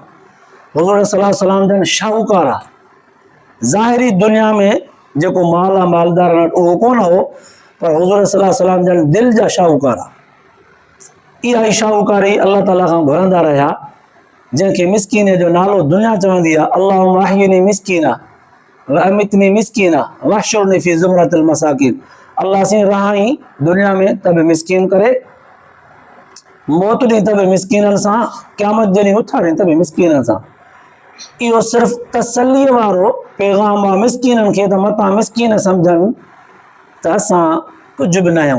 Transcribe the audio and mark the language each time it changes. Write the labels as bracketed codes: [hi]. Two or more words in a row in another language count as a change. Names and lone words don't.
[sd] हुज़ूर [ar] صلى الله عليه وسلم [sd] जन शाहूकार आहे। ज़ाहिरी दुनिया में जेको माल आहे, मालदार उहो कोन हो, पर हुज़ूर [ar] صلى الله عليه وسلم [sd] जन दिलि जा शाहूकार आहे। इहा ई शाहूकारी अल्लाह ताला खां घुरंदा रहिया, जंहिंखे मिसकीन जो नालो दुनिया चवंदी आहे। [ar] اللهم أحيني مسكينا وأمتني مسكينا واحشرني في زمرة المساكين. [sd] अल्लाह से रहाई दुनिया में त बि मिसकीन करे, मौत ॾींहुं त बि मिसकीननि सां, क़यामत जे ॾींहुं उथारे त बि मिसकीननि सां। इहो सिर्फ़ तसलीअ वारो पैगाम आहे मिसकीननि खे, त मतां मिसकीन सम्झनि त असां कुझु बि न आहियूं।